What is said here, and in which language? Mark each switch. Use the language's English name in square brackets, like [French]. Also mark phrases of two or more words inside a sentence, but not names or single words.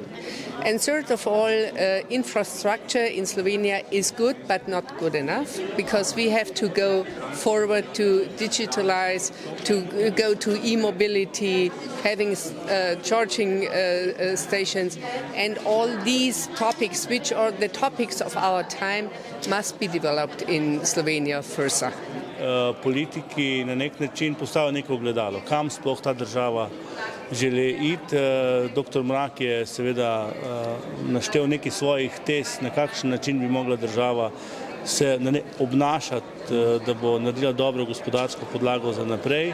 [English] And third of all, infrastructure in Slovenia is good but not good enough, because we have to go forward to digitalize, to go to e-mobility, having charging stations, and all these topics, which are the topics of our time, must be developed in Slovenia further. [Slovenian] Politiki na nek način postavijo neko ogledalo, kam sploh ta država želi iti. Dr. Mrak je seveda naštel nekaj svojih tez, na kakšen način bi mogla država se obnašati, da bo naredila dobro gospodarsko podlago za naprej.